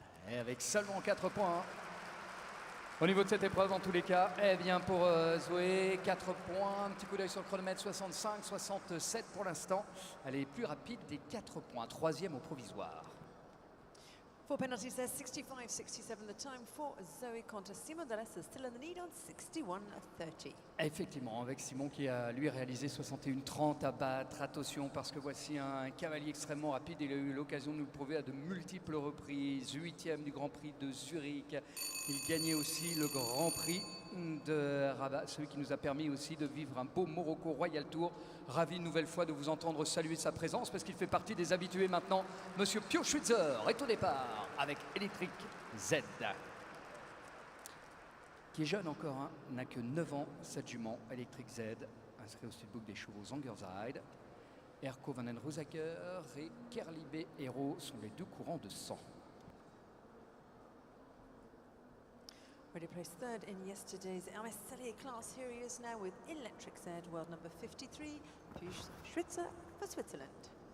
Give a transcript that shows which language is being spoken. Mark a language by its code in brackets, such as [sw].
[fr] Et avec seulement 4 points. Au niveau de cette épreuve, en tous les cas, eh bien pour Zoé, 4 points, un petit coup d'œil sur le chronomètre, 65, 67 pour l'instant. Elle est plus rapide des 4 points, 3e au provisoire. [en] 4 penalties there, 65-67 the time for Zoe Conter. Simon Delestre still in the lead on 61-30. [fr] Effectivement, avec Simon qui a lui réalisé 61-30 à battre. Attention parce que voici un cavalier extrêmement rapide. Il a eu l'occasion de nous le prouver à de multiples reprises. 8e du Grand Prix de Zurich. Il gagnait aussi le Grand Prix de Rabat, celui qui nous a permis aussi de vivre un beau Morocco Royal Tour. Ravi une nouvelle fois de vous entendre saluer sa présence parce qu'il fait partie des habitués maintenant. Monsieur Pio Schwitzer est au départ avec Electric Z, qui est jeune encore, hein, n'a que 9 ans, cette jument Electric Z, inscrit au steelbook des chevaux Zangersheide. Erko van den Roosacker et Kerlibe Hero sont les deux courants de 100. [en] Already placed third in yesterday's Hermes Sellier class. Here he is now with Electric Z, world number 53, Piyush Schwitzer for Switzerland.